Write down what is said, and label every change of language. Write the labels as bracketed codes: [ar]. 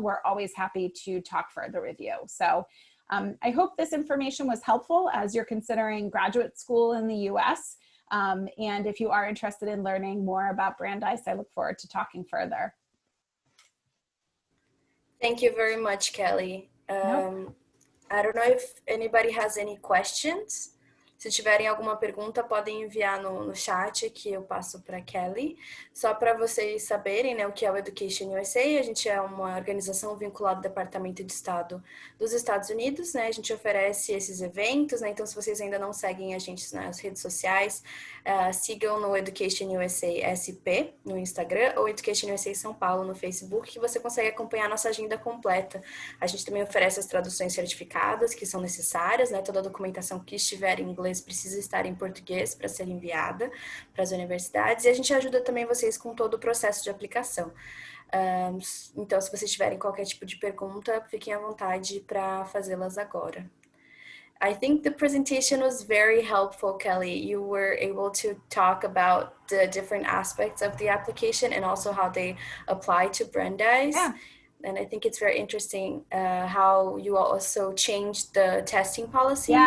[en] We're always happy to talk further with you. So I hope this information was helpful as you're considering graduate school in the US. And if you are interested in learning more about Brandeis, I look forward to talking further. Thank you very much, Kelly. Nope. I don't know if anybody has any questions. [pt] Se tiverem alguma pergunta, podem enviar no chat que eu passo para Kelly. Só para vocês saberem, né, o que é o EducationUSA. A gente é uma organização vinculada ao Departamento de Estado dos Estados Unidos, né? A gente oferece esses eventos, né? Então, se vocês ainda não seguem a gente nas redes sociais, sigam no EducationUSA SP no Instagram ou EducationUSA São Paulo no Facebook, que você consegue acompanhar a nossa agenda completa. A gente também oferece as traduções certificadas que são necessárias, né? Toda a documentação que estiver em inglês precisa estar em português para ser enviada para as universidades, e a gente ajuda também vocês com todo o processo de aplicação. Então, se vocês tiverem qualquer tipo de pergunta, fiquem à vontade para fazê-las agora. [en] I think the presentation was very helpful, Kelly. You were able to talk about the different aspects of the application and also how they apply to Brandeis. Yeah. And I think it's very interesting how you also changed the testing policies.